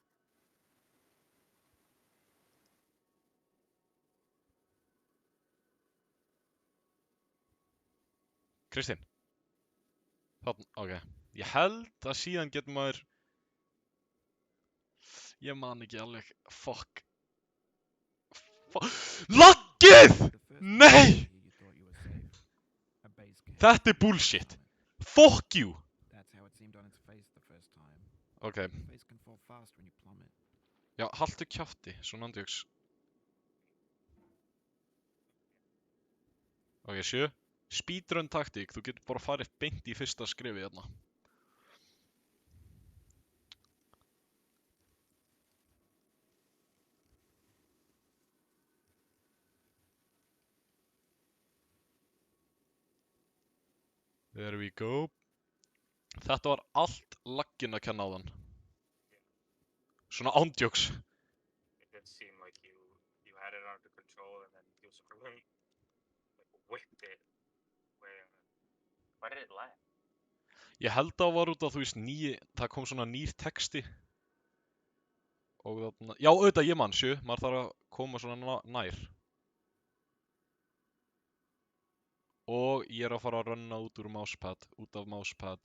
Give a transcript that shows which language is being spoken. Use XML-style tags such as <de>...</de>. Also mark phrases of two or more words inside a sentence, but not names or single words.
<is>Kristinn. Þarna, ok. Ég held að síðan getur maður... Ég man ekki alveg. Fuck. LAGGIÐ! Nei! Þetta er bullshit.</is> <en>Fuck you!</en> <is>Ok. Já, haltu kjafti, svona andjóks. Ok, 7. Speedrun taktík, þú getur bara farið beint í fyrsta skrifi hérna.</is> <en>There we go.</en> <is>Þetta var allt lagginn að kenna á þann. Svona ándjóks.</is> <en>It did seem like you had it under control and then you sort of like whipped it. Why did it lag?</en> <is>Ég held að það var út af, þú veist, það kom svona nýr texti Og þarna, já auðvitað ég man, sjö, maður þarf að koma svona nær. Og ég er að fara að runna út af mousepad.</is>